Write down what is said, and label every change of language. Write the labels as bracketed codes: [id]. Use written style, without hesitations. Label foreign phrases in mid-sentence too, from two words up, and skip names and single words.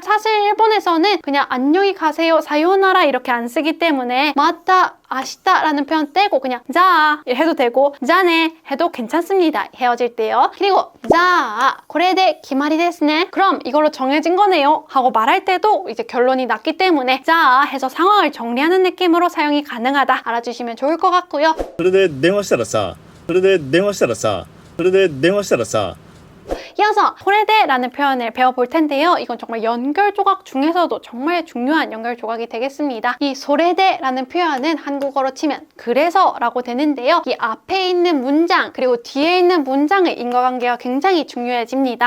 [ko] 사실 일본에서는 그냥 안녕히 가세요, 사요나라 이렇게 안 쓰기 때문에 [ja] また明日 [ko] 라는 표현 떼고 그냥 자 해도 되고 자네 해도 괜찮습니다. 헤어질 때요. 그리고 [ja] じゃ これで決まりですね. [ko] 그럼 이걸로 정해진 거네요 하고 말할 때도 이제 결론이 났기 때문에 자 해서 상황을 정리하는 느낌으로 사용이 가능하다 알아주시면 좋을 것 같고요. [ja] それで電話したらさ、それで電話したらさ、それで電話したらさ [ko] 이어서 소레데라는 표현을 배워볼 텐데요. 이건 정말 연결 조각 중에서도 정말 중요한 연결 조각이 되겠습니다. 이 소레데라는 표현은 한국어로 치면 그래서라고 되는데요. 이 앞에 있는 문장 그리고 뒤에 있는 문장의 인과관계가 굉장히 중요해집니다.